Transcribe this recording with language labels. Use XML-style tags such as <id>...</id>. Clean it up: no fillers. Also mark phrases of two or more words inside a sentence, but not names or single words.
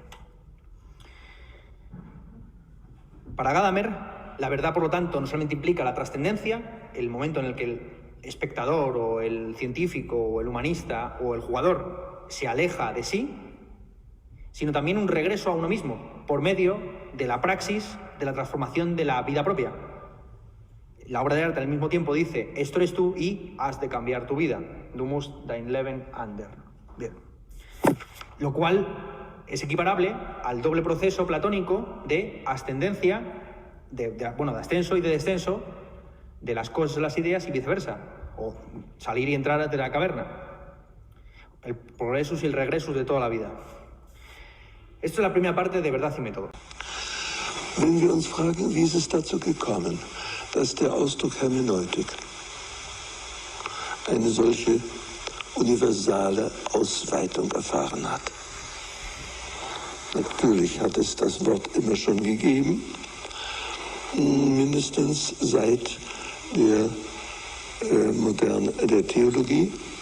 <es>Para Gadamer, la verdad, por lo tanto, no solamente implica la trascendencia, el momento en el que el espectador o el científico o el humanista o el jugador se aleja de sí, sino también un regreso a uno mismo por medio de la praxis de la transformación de la vida propia. La obra de arte al mismo tiempo dice, esto eres tú y has de cambiar tu vida.</es> <de>Du musst dein Leben ändern.</de> <es>Bien. Lo cual es equiparable al doble proceso platónico de ascendencia, de ascenso y de descenso de las cosas, las ideas y viceversa, o salir y entrar de la caverna, el progresus y el regresus de toda la vida. Esto es la primera parte de Verdad y Método.</es> <de>Wenn wir uns fragen, wie ist es dazu gekommen, dass der Ausdruck Hermeneutik eine solche universale Ausweitung erfahren hat. Natürlich hat es das Wort immer schon gegeben, mindestens seit der Theologie,</de>